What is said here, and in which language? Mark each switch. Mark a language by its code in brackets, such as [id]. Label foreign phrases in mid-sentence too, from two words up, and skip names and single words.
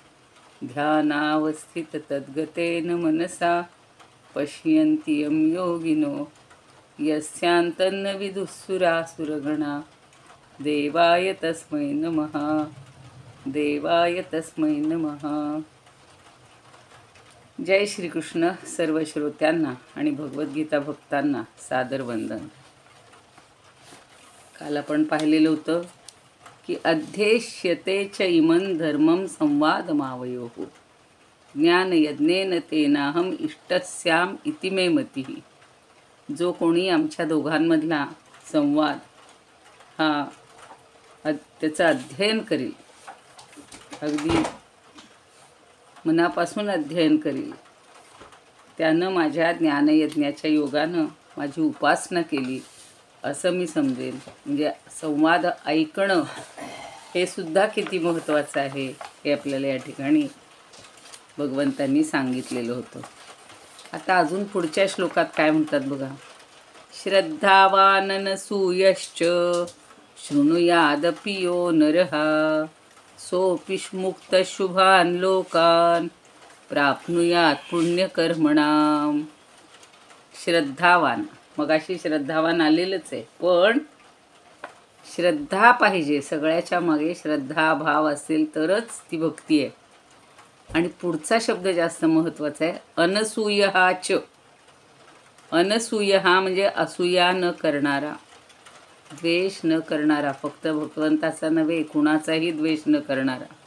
[sa] ध्यानावस्थिततद्गतेन मनसा पश्यन्ति यं योगिनो यस्यान्तन्न विदुःसुरासुरगणा. देवाय तस्मै नमः. देवाय तस्मै नमः. [mr] जय श्रीकृष्ण. सर्व श्रोत्यांना आणि भगवद्गीता भक्तांना सादर वंदन. काल आपण पाहिलेलं होतं की [sa] अध्येष्यते च इमं धर्मं संवादमावयोः ज्ञानयज्ञेन तेनाहम इष्टस्याम इति मे मतिः. [mr] जो कोणी आमच्या दोघांमधला संवाद हा त्याचं अध्ययन करील, अगदी मनापासून अध्ययन करील, त्यानं माझ्या ज्ञानयज्ञाच्या योगानं माझी उपासना केली असं मी समजेल. म्हणजे संवाद ऐकणं हे सुद्धा किती महत्त्वाचं आहे हे आपल्याला या ठिकाणी भगवंतांनी सांगितलेलं होतं. आता अजून पुढच्या श्लोकात काय म्हणतात बघा. [sa] श्रद्धावाननसूयश्च शृणुयादपि यो नरः सोऽपि मुक्तशुभान् लोकान् प्राप्नुयात् पुण्यकर्मणाम्. [mr] श्रद्धावान, मगाशी श्रद्धावान आलेलंच आहे, पण श्रद्धा पाहिजे. सगळ्याच्या मागे श्रद्धा भाव असेल तरच ती भक्ती आहे. आणि पुढचा शब्द जास्त महत्त्वाचा आहे, अनसूयहाच. अनसूय हा म्हणजे असूया न करणारा, द्वेष न करणारा, फक्त भगवंताचा नव्हे कुणाचाही द्वेष न करणारा.